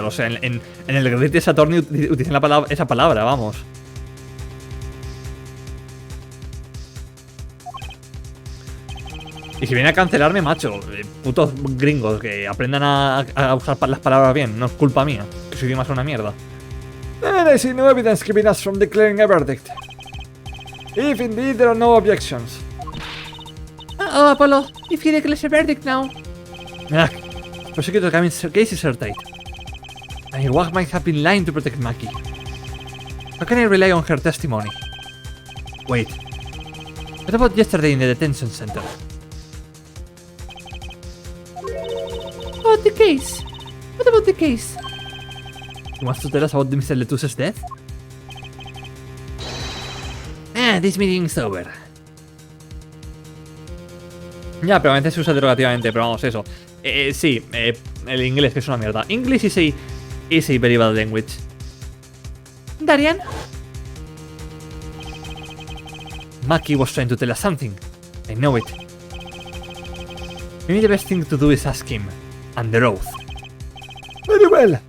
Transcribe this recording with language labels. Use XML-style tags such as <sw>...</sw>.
<es>O sea, en el Great de Saturn utilizan esa palabra, vamos. Y si vienen a cancelarme, macho, putos gringos que aprendan a usar las palabras bien, no es culpa mía, que su idioma es una mierda.</es> <en>And I see no evidence keeping us from declaring a verdict. If indeed there are no objections. Uh-oh, Apollo, if he declares a verdict now. Prosecutor case is airtight. Amiwag might have been lying to protect Maki. How can I rely on her testimony? Wait. What about yesterday in the detention center? What about the case? You want to tell us about Mr. Letoux's death? This meeting's over.</en> <es>Ya, pero a veces se usa derogativamente, pero vamos, eso. Sí, el inglés que es una mierda.</es> <en>English is a very bad language. Darian? Maki was trying to tell us something. I know it. Maybe the best thing to do is ask him. Under oath. Very well.</en>